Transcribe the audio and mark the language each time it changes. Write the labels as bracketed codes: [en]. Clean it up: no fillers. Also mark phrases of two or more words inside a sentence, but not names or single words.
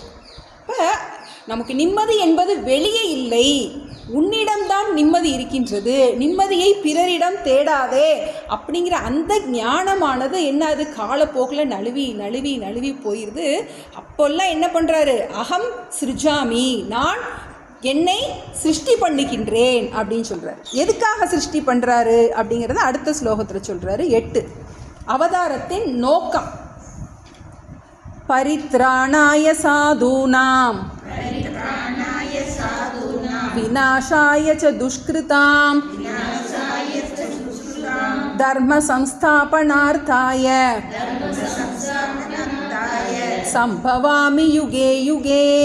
[ta] இப்போ நமக்கு நிம்மதி என்பது வெளியே இல்லை, உன்னிடம்தான் நிம்மதி இருக்கின்றது, நிம்மதியை பிறரிடம் தேடாதே அப்படிங்கிற அந்த ஞானமானது என்ன, அது காலப்போக்கில் நழுவி நழுவி நழுவி போயிடுது. அப்போல்லாம் என்ன பண்ணுறாரு, [sa] अहं सृजामि, [ta] நான் என்னை சிருஷ்டி பண்ணிக்கின்றேன் அப்படின்னு சொல்கிறார். எதுக்காக சிருஷ்டி பண்ணுறாரு அப்படிங்கிறத அடுத்த ஸ்லோகத்தில் சொல்கிறாரு. 8 அவதாரத்தின் நோக்கம். [sa] परित्राणाय साधूनां विनाशाय च दुष्कृताम् धर्म संस्थापनार्थाय सम्भवामि युगे युगे.